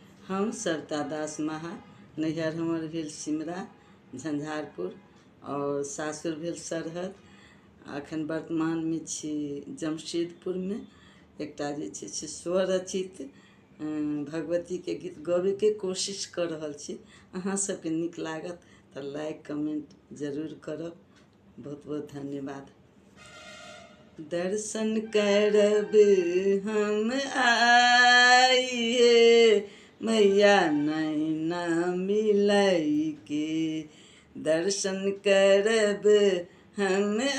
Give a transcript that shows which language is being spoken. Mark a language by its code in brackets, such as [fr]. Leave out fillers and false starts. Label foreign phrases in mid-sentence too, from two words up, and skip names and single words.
[mai] हम सरिता दास महा, नैहर हमर भेल सिमरा झंझारपुर और सासुर भेल सरहद। अखन वर्तमान में छी जमशेदपुर में। एकटा जे छै से स्वरचित भगवती के गीत गावे के कोशिश कर रहल छी। अहाँ सबके नीक लागत तो [en] like comment [mai] जरूर करब। बहुत बहुत धन्यवाद। दर्शन करब हम आइए मैया नैना मिलाई के, दर्शन करब हम